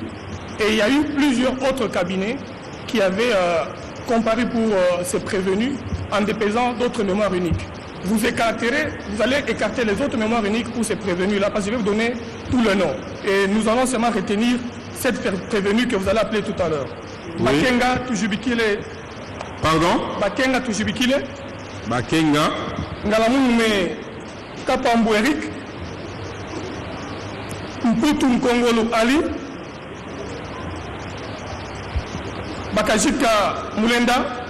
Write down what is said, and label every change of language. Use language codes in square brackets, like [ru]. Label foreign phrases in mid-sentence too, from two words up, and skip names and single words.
[fr] Et il y a eu plusieurs autres cabinets qui avaient comparé pour ces prévenus en déposant d'autres mémoires uniques. Vous allez écarter les autres mémoires uniques pour ces prévenus-là, parce que je vais vous donner tout le nom. Et nous allons seulement retenir cette prévenue que vous allez appeler tout à l'heure. Oui. Bakenga Tujubikile. Pardon? Bakenga Tujubikile. Bakenga. Ngalamunume Kapambu Eric. Mputu Mkongolo Ali. Bakajika Mulenda.